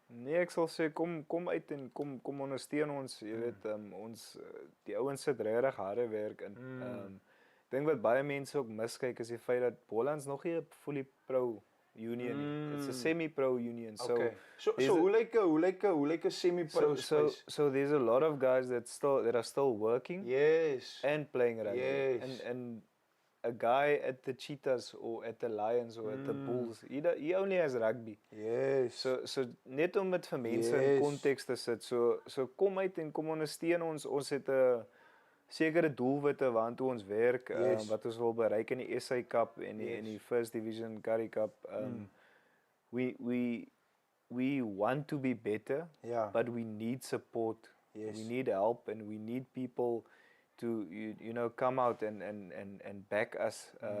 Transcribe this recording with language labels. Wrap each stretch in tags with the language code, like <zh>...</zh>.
<af>Nee, ek sal sê kom uit en kom ondersteun ons, jy weet, ons die ouens sit regtig harde werk in. Ek dink wat baie mense ook miskyk is die feit dat Bolland's nog nie 'n</af> <en>fully pro union. It's a semi-pro union.</en> <af>Okay. So hoe lyk 'n semi-pro space?</af> <en>So there's a lot of guys that are still working Yes. and playing rugby. Yes. And a guy at the Cheetahs or at the Lions or at the Bulls, he only has rugby. Yes.</en> <af>So net om dit vir mense in konteks te sit. So kom uit en kom ondersteun ons. Ons het 'n sekere doelwitte waartoe ons werk, wat ons wil bereik in die SA Cup en die First Division Currie Cup.</af> <en>We want to be better, but we need support. Yes. We need help, and we need people to come out and back us.</en>